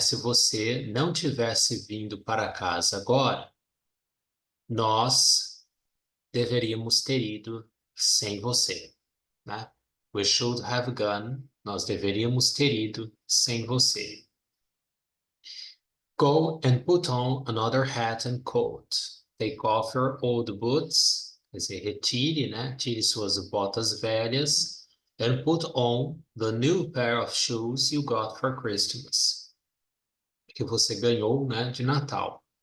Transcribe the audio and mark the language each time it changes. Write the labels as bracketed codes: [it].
[pt] Se você não tivesse vindo para casa agora, nós deveríamos ter ido sem você, né? [en] We should have gone, [pt] nós deveríamos ter ido sem você. [en] Go and put on another hat and coat. Take off your old boots, [pt] quer dizer, retire, né? Tire suas botas velhas. [en] And put on the new pair of shoes you got for Christmas. [pt] Que você ganhou, né, de Natal.